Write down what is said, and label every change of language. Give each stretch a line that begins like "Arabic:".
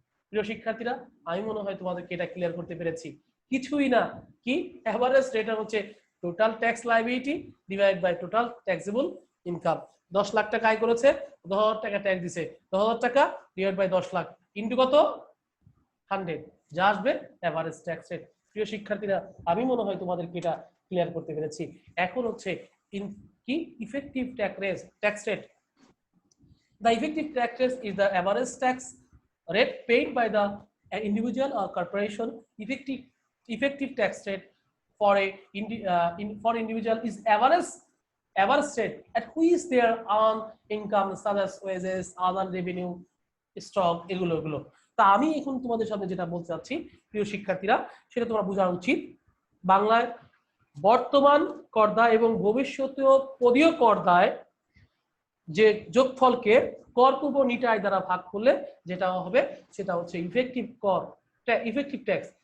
Bangla: প্রিয় শিক্ষার্থীরা, আমি মনে হয় তোমাদেরকে এটা ক্লিয়ার করতে পেরেছি। কিছুই না, কি এভারেজ রিটার্ন হচ্ছে
English: Total tax liability divide by total taxable income.
Bangla: 10 lakh টাকা আয় করেছে, 10,000 টাকা ট্যাক্স দিছে, 10,000 টাকা ডিভাইড বাই 10 লাখ ইনটু কত? 100, যা আসবে এভারেজ ট্যাক্স রেট। প্রিয় শিক্ষার্থীরা, আমি মনে হয় তোমাদেরকে এটা ক্লিয়ার করতে পেরেছি। এখন হচ্ছে কি effective tax rate.
English: The effective tax rate is the average tax rate paid by the individual or corporation. Effective tax rate for for individual is average rate at which their earned income such as wages, other revenue, stock এগুলো।
Bangla: তা আমি এখন তোমাদের সামনে যেটা বলতে চাচ্ছি প্রিয় শিক্ষার্থীরা, সেটা তোমরা বোঝা উচিত। বাংলায় বর্তমান করদায় এবং ভবিষ্যতীয় পদীয় করদায় যে যোগফলকে কর পূর্ব নিট আয় দ্বারা ভাগ করলে যেটা হবে সেটা হচ্ছে ইফেক্টিভ ট্যাক্স।